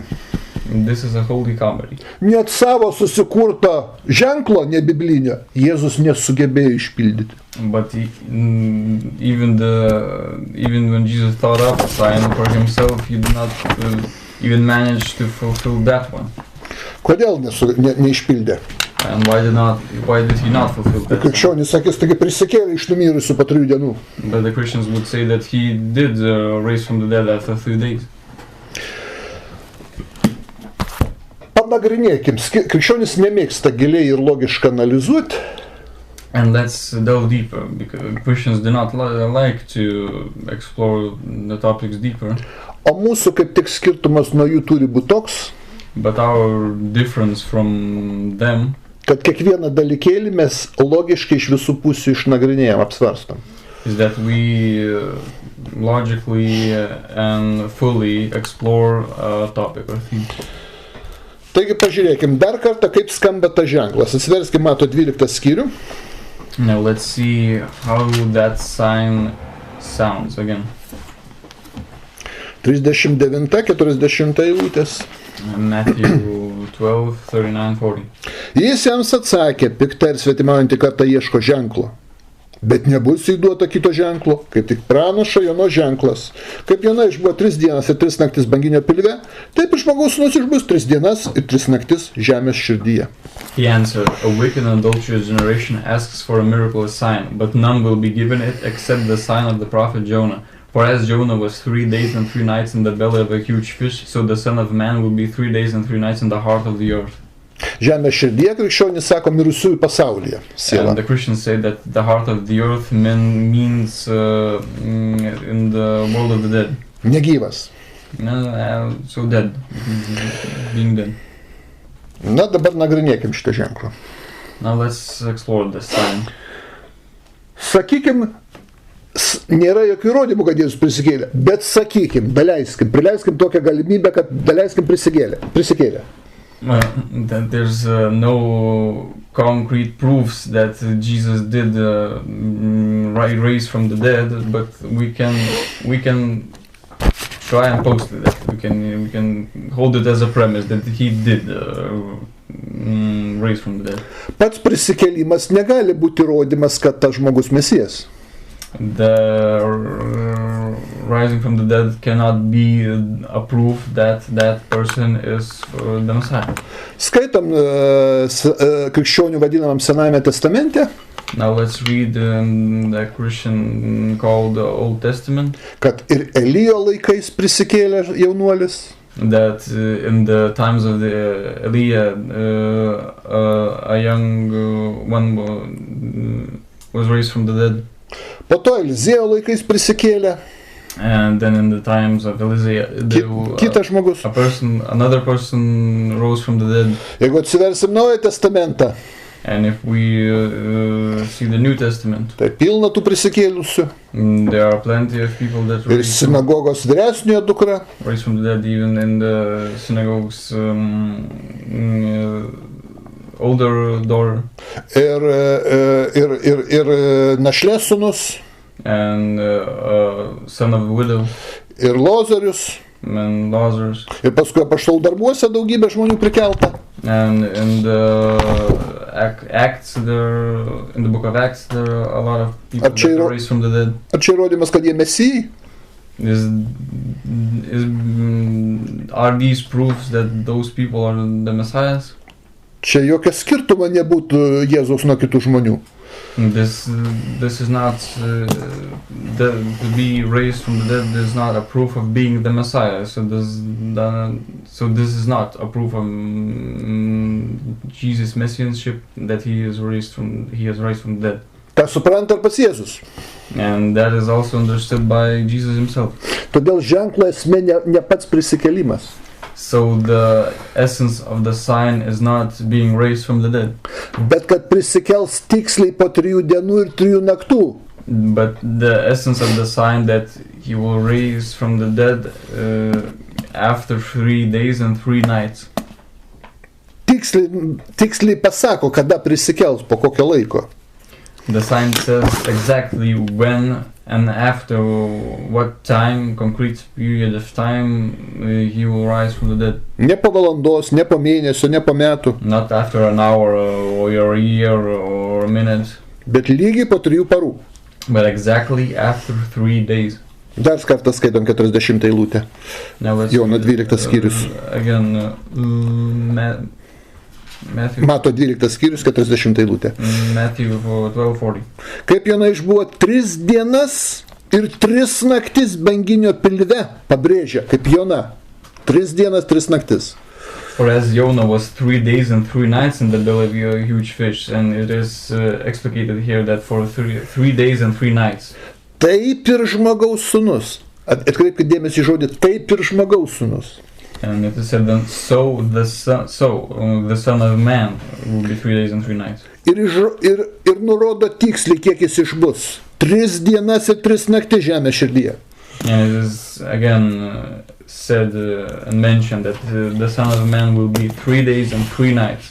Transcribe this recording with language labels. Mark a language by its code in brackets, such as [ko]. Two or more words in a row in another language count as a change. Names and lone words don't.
[en] This is a holy comedy. [lt] Net savo susikurto ženklo nebiblinio Jėzus nesugebėjo išpildyti. [en] But even when Jesus thought up a sign for himself, he did not even manage to fulfill that one. [lt] Kodėl neišpildė? [en] And why did he not fulfill that? [lt] Krikščionys sakys, taigi prisikėlė iš numirusių po 3 dienų. [en] But the Christians would say that he did raise from the dead after 3 days. [lt] Panagrinėkim, krikščionys nemėgsta giliai ir logiškai analizuoti. [en] And let's delve deeper, because Christians do not like to explore the topics deeper. [lt] O mūsų kaip tik skirtumas nuo jų turi būti toks, [en] but our difference from them, [lt] kad kiekvieną dalykėlį mes logiškai iš visų pusių išnagrinėjam, apsvarstam. [en] Is that we logically and fully explore a topic or theme. [lt] Taigi pažiūrėkim dar kartą, kaip skamba ta ženklas. Atsiverskim, mato 12 skyrių. [en] Now let's see how that sign sounds again. [lt] 39-40 eilutės. [en] Matthew 12, 39, 40. [lt] Jis jiems atsakė, pikta ir svetimaujantį kartą ieško ženklo. Bet nebus įduota kito ženklo, kaip tik pranašo Jono ženklas. Kaip Jona išbuvo 3 dienas ir 3 naktis banginio pilve, taip ir žmogaus sūnus išbus 3 dienas ir 3 naktis žemės širdyje. [en] He answered, a wicked and adulterous generation asks for a miracle, a sign, but none will be given it except the sign of the prophet Jonah. For as Jonah was 3 days and 3 nights in the belly of a huge fish, so the Son of Man will be 3 days and 3 nights in the heart of the earth. [lt] Žemės širdyje krikščionys sako mirusiųjų pasaulyje. Siela. [en] And the Christians say that the heart of the earth means in the world of the dead. [lt] Negyvas. [en] So dead, being dead. [lt] Na, dabar nagrinėkim šitą ženklą. [en] Now let's explore this sign. [lt] Sakykim, nėra jokių įrodymų, kad Jėzus prisikėlė, bet sakykim, prileiskim tokią galimybę, kad daleiskim prisikėlė. [en] That there's no concrete proofs that Jesus did raise from the dead, but we can try and post it. We can hold it as a premise that he did raise from the dead. [lt] Pats prisikėlimas negali būti įrodymas, kad tas žmogus Mesijas. [en] The rising from the dead cannot be a proof that that person is the Messiah. [lt] Skaitom krikščionių vadinamam Senajame testamente. [en] Now let's read the Christian called the Old Testament. [lt] Kad ir Elijo laikais prisikėlė jaunuolis. [en] That in the times of the Elijah, a young one was raised from the dead. [lt] Po to Elizėjo laikais prisikėlė. [en] And then in the times of Elijah, [lt] kitas žmogus. [en] Another person rose from the dead. [lt] Jeigu atsiversim Naują testamentą. [en] And if we see the New Testament, [lt] tai pilna tų prisikėlusių. [en] There are plenty of people that [lt] ir sinagogos vyresniojo dukra. [en] Raised from the dead, even in the synagogues older daughter. [lt] Ir našlės sūnus. [en] And son of a widow. [lt] Ir Lozorius. [en] And Lazarus. [lt] Ir paskui apaštalų darbuose daugybė žmonių prikelta. [en] And in the Acts, in the Book of Acts, there are a lot of people that are raised from the dead. [lt] Ar čia įrodymas, kad jie mesijai? [en] Are these proofs that those people are the Messiahs? [lt] Čia jokio skirtumo nebūtų Jėzaus nuo kitų žmonių. [en] This is not to be raised from the dead is not a proof of being the Messiah. So this is not a proof of Jesus' messianship that he is raised from the dead. [lt] Ta supranta ir pats Jėzus. [en] And that is also understood by Jesus himself. [lt] Todėl ženklo esmė ne pats prisikėlimas. [en] So the essence of the sign is not being raised from the dead. [lt] Bet kad prisikels tiksliai po 3 dienų ir 3 naktų. [en] But the essence of the sign that he will raise from the dead after 3 days and 3 nights. [lt] Tiksliai pasako, kada prisikels, po kokio laiko. [en] The sign says exactly when and after what time, concrete period of time he will rise from the dead. [lt] Ne po valandos, ne po mėnesio, ne po metų. [en] Not after an hour or a year or a minute. [lt] Bet lygiai po 3 parų. [en] But exactly after 3 days. [lt] Dar kartą skaitom 40 eilutę. Jono 12 skyrius. [en] Again, [lt] Mato 12 skyrius, 40 eilutė. [en] Matthew 12:40. [lt] Kaip Jona išbuvo 3 dienas ir 3 naktis banginio pilve, pabrėžia, kaip Jona. 3 dienas, 3 naktis. [en] For as Jonah was 3 days and 3 nights in the belly of a huge fish, and it is explicated here that for 3 days and 3 nights. [lt] Taip ir žmogaus sūnus. Atkreipkite dėmesį į žodį, taip ir žmogaus sūnus. [en] And it is said then, so the son of man will be 3 days and 3 nights. [lt] Ir nurodo tiksliai, kiek jis išbus. 3 dienas ir 3 naktis žemės širdyje. [en] And it is again said and mentioned that the son of man will be 3 days and 3 nights.